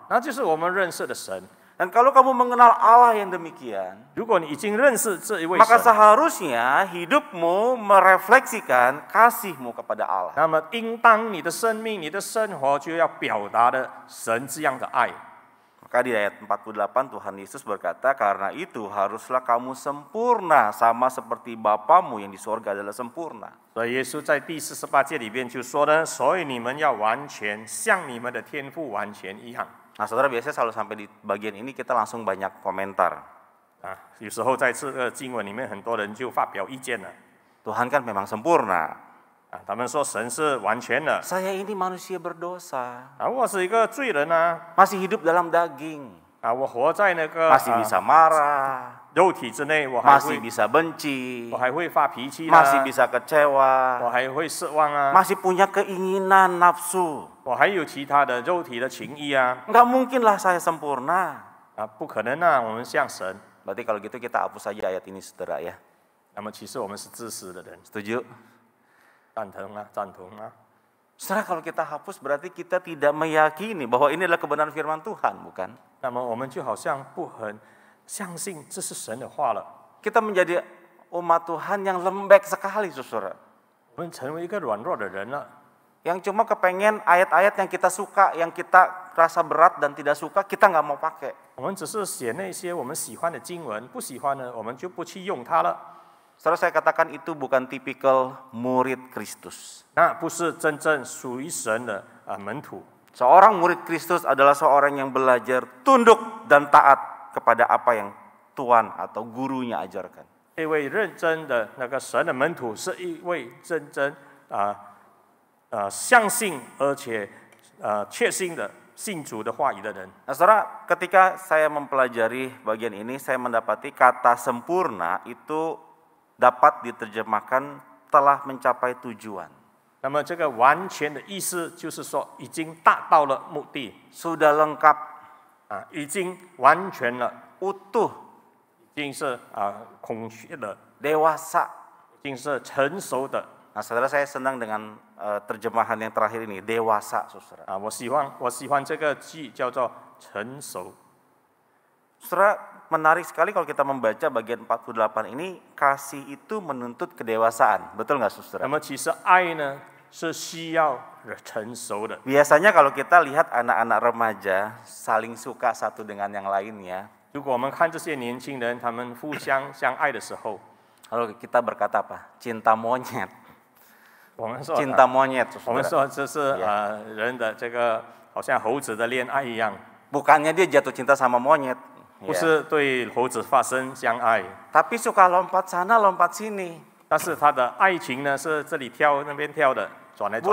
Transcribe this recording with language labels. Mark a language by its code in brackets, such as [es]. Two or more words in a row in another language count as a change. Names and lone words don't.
[zh] 那就是我们认识的神。 [id] Dan kalau kamu mengenal Allah yang demikian, [zh] 如果你已经认识这一位 [id] maka [zh] 神， [id] seharusnya hidupmu merefleksikan kasihmu kepada Allah. [zh] 那么应当你的生命、你的生活就要表达的神这样的爱。 [id] Maka di ayat 48 Tuhan Yesus berkata, karena itu haruslah kamu sempurna sama seperti Bapamu yang di sorga adalah sempurna. [zh] 所以耶稣在第48节里边就说呢，所以你们要完全，像你们的天父完全一样。 [id] Nah, saudara, biasanya selalu sampai di bagian ini kita langsung banyak komentar. [zh] 有时候在这个经文里面，很多人就发表意见了。 [id] Tuhan kan memang sempurna. [zh] 他们说神是完全的。 [id] Saya ini manusia berdosa. [zh] 我是一个罪人啊， [id] Masih hidup dalam daging. [zh] 我活在那个 [id] Masih bisa marah. [zh] 肉体之内，我还 [id] Masih [zh] 会 [id] bisa benci. [zh] 我还会发脾气 [id] Masih [zh] 啦， [id] bisa kecewa. [zh] 我还会失望啊， [id] Masih punya keinginan, nafsu. [zh] 我还有其他的肉体的情意啊， [id] Enggak mungkinlah saya sempurna. [zh] 不可能啊，我们像神。 [id] Berarti kalau gitu kita hapus saja ayat ini, saudara ya. [zh] 那么其实我们是自私的人， [id] Setuju? [zh] 赞同啊，赞同啊。 [id] Saudara, kalau kita hapus berarti kita tidak meyakini bahwa ini adalah kebenaran firman Tuhan, bukan? [zh] 那么我们就好像不很相信这是神的话了， [id] Kita menjadi umat Tuhan yang lembek sekali, saudara. [zh] 我们成为一个软弱的人了。 [id] Yang cuma kepengen ayat-ayat yang kita suka, yang kita rasa berat dan tidak suka, kita nggak mau pakai. [zh] 我们只是写那些我们喜欢的经文，不喜欢的我们就不去用它了。 [id] Saudara, saya katakan itu bukan tipikal murid Kristus. [zh] 那不是真正属于神的门徒。 [id] Seorang murid Kristus adalah seorang yang belajar tunduk dan taat kepada apa yang Tuhan atau gurunya ajarkan. [zh] 一位认真的那个神的门徒，是一位真正相信而且确信的信主的话语的人。 [id] Nah, saudara, ketika saya mempelajari bagian ini, saya mendapati kata sempurna itu dapat diterjemahkan telah mencapai tujuan. [zh] 那么这个完全的意思就是说，已经达到了目的， [id] Sudah lengkap, [zh] 已经完全了， [id] utuh, [zh] 已经是空虚的， [id] dewasa. [zh] 已经是成熟的。 [id] Nah, saudara, saya senang dengan terjemahan yang terakhir ini, dewasa, saudara. [zh] 我喜欢这个句叫做成熟。 [id] Saudara, menarik sekali kalau kita membaca bagian 48 ini, kasih itu menuntut kedewasaan. Betul nggak, saudara? [zh] 那么其实爱呢是需要成熟的。 [id] Biasanya kalau kita lihat anak-anak remaja saling suka satu dengan yang lainnya, [zh] 如果我们看这些年轻人，他们互相相爱的时候， [id] lalu kita berkata apa? Cinta monyet. [zh] 我们说 [id] cinta monyet, [zh] 我们 [id] saudara. [zh] 说这是人的这个好像猴子的恋爱一样， [id] Bukannya dia jatuh cinta sama monyet, [zh] 不 [id] ya. [zh] 是对猴子发生相爱， [id] Tapi suka lompat sana, lompat sini. [zh] 但是他的爱情呢是这里跳那边跳的，转来转